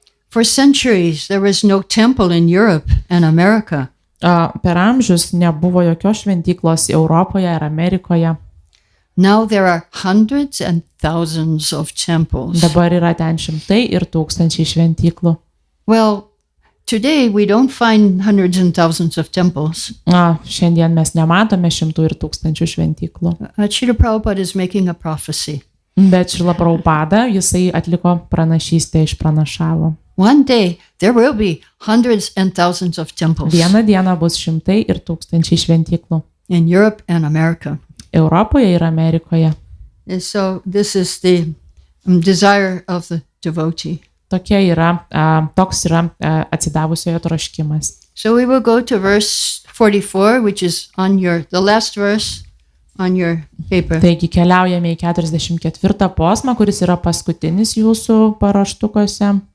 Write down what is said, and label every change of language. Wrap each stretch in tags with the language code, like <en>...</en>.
<en>For centuries, there was no temple in Europe and America.</en> <lt>Per amžius nebuvo jokios šventyklos Europoje ir Amerikoje.</lt> <en>Now there are hundreds and thousands of temples.</en> <lt>Dabar yra ten šimtai ir tūkstančiai šventyklų.</lt> <en>Well, today we don't find hundreds and thousands of temples.</en> <lt>Šiandien mes nematome šimtų ir tūkstančių šventyklų.</lt> <en>Srila Prabhupada is making a prophecy.</en> <lt>Bet Srila Prabhupada, jisai atliko pranašystę, išpranašavo.</lt> <en>one day there will be hundreds and thousands of temples</en> <lt>Vieną dieną bus šimtai ir tūkstančiai šventyklų</lt> <en>in Europe and America.</en> <lt>Europoje ir Amerikoje.</lt> <en>And so this is the desire of the devotee.</en> <lt>Toks yra atsidavusiojo troškimas.</lt> <en>So we will go to verse 44, which is on the last verse on your paper.</en> <lt>Taigi keliaujame į 44 posmą, kuris yra paskutinis jūsų paruoštukuose.</lt>